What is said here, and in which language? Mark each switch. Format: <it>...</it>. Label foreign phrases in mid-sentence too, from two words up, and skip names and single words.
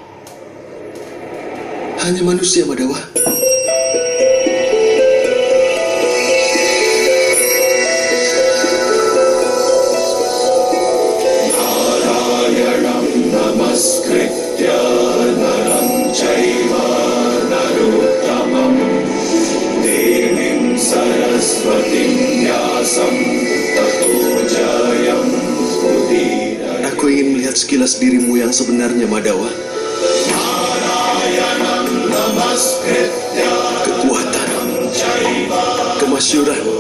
<id>Hanya manusia, Madawa.</id> <sa>नारायणं नमस्कृत्य नरं चैव नरोत्तमम् देवीं सरस्वतीं व्यासं ततो जयम्.</sa> <id>Aku ingin melihat sekilas dirimu yang sebenarnya, Madawa. Kekuatan, kemasyuran,</id>